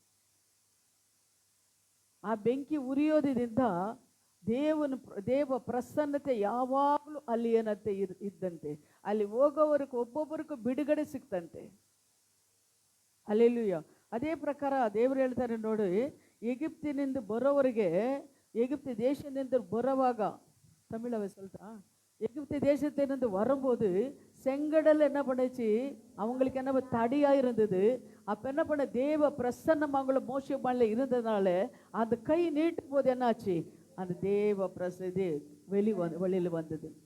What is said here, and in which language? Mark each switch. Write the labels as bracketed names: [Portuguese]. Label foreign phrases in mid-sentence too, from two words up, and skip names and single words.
[Kannada] ಆ ಬೆಂಕಿ ಉರಿಯೋದ್ರಿಂದ ದೇವ ಪ್ರಸನ್ನತೆ ಯಾವಾಗಲೂ ಅಲ್ಲಿ ಏನಂತೆ ಇದ್ದಂತೆ. ಅಲ್ಲಿ ಹೋಗೋವರೆಗೂ ಒಬ್ಬೊಬ್ಬರಿಗೂ ಬಿಡುಗಡೆ ಸಿಕ್ತಂತೆ. ಹಲ್ಲೆಲೂಯ. ಅದೇ ಪ್ರಕಾರ ದೇವರು ಹೇಳ್ತಾರೆ ನೋಡಿ, ಎಗಿಪ್ತಿನಿಂದ ಬರೋವರೆಗೆ, [Tamil] எகிப்து தேசத்திலிருந்து ಬರುವಾಗ, தமிழவை சொல்லிட்டா, எகிப்து தேசத்திலிருந்து வரும்போது செங்கடல் என்ன பண்ணுச்சு, அவங்களுக்கு என்ன தடியா இருந்தது. அப்ப என்ன பண்ண, தேவ பிரசன்னம் அவங்கள மோசே பண்ணல இருந்ததுனால அந்த கை நீட்டும் போது என்னாச்சு, அந்த தேவ பிரசதி வெளியில வந்தது.